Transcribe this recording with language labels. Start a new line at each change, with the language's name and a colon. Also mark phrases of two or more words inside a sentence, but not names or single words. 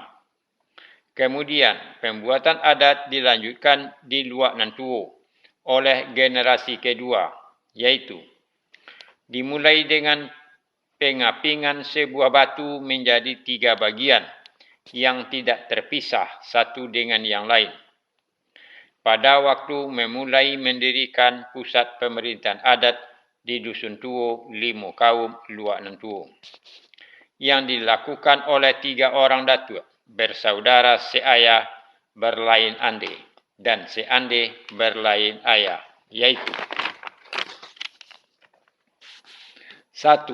Indonesian: Kemudian, pembuatan adat dilanjutkan di Luak Nantuo oleh generasi kedua, yaitu dimulai dengan pengapingan sebuah batu menjadi 3 bagian yang tidak terpisah satu dengan yang lain. Pada waktu memulai mendirikan pusat pemerintahan adat di Dusun Tuo, Limo Kaum, Luak Nantuo, yang dilakukan oleh 3 orang datuk bersaudara seayah berlain ande dan seande berlain ayah, yaitu 1.